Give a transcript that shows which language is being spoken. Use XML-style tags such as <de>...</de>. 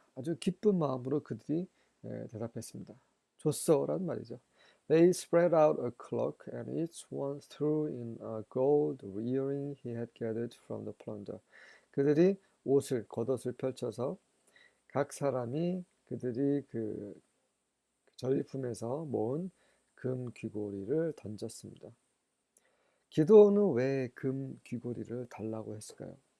<ko>아주 기쁜 마음으로 그들이 대답했습니다. 줬어란 말이죠.</ko> <en>They spread out a cloak, and each one threw in a gold earring he had gathered from the plunder.</en> <ko>그들이 겉옷을 펼쳐서 각 사람이 그들이 그 전리품에서 모은 금 귀고리를 던졌습니다. 기드온은 왜 금 귀고리를 달라고 했을까요?</ko>